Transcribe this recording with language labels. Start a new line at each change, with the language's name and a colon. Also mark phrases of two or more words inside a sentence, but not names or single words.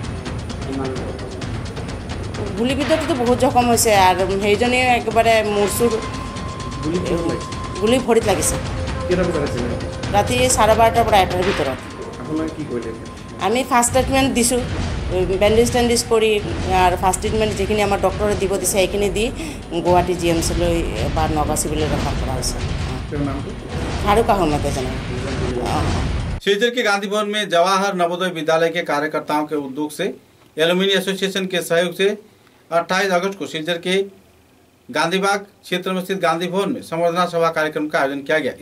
Assamese: গুলিবিদ্ধটোতো বহুত জখম হৈছে আৰু সেইজনী একেবাৰে মূৰ-চুৰ গুলি ভৰিত লাগিছে। ৰাতি 12:30 পৰা 1টাৰ ভিতৰত আমি
English: first treatment
Assamese: দিছোঁ, বেণ্ডেজ কৰি আৰু
English: first treatment
Assamese: যিখিনি আমাৰ ডক্টৰে দিব দিছে সেইখিনি দি গুৱাহাটী GMC-লৈ বা নগাঁও চিভিললৈ ৰেফাৰ কৰা হৈছে।
Hindi: फारूक अहमद शिलचर के गांधी भवन में जवाहर नवोदय विद्यालय के कार्यकर्ताओं के उद्योग से
English: alumni association
Hindi: के सहयोग से 28 अगस्त को शिलचर के गांधीबाग क्षेत्र में स्थित गांधी भवन में संवर्धना सभा कार्यक्रम का आयोजन किया गया।